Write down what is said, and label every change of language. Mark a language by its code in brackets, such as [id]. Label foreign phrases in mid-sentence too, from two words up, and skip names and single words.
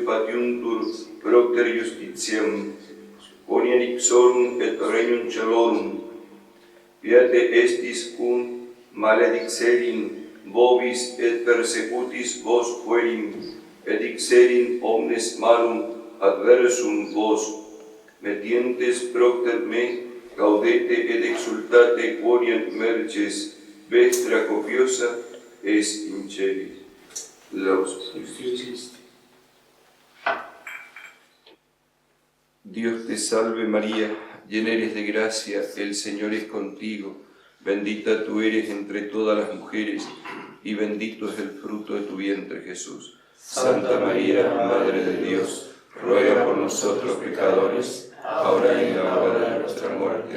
[la] patiuntur propter justitiam, quoniam ipsorum et regnum celorum, Beate estis cum maledixerim vobis et persecutis vos fuerim, et ixerim omnes malum adversum vos, metientes propter me, gaudete et exultate quoniam merces vestra copiosa est in celi. Laus Christi. [es] Dios te salve María, llena eres de gracia, el Señor es contigo, bendita tú eres entre todas las mujeres, y bendito es el fruto de tu vientre Jesús. Santa María, Madre de Dios, ruega por nosotros pecadores, ahora y en la hora de nuestra muerte.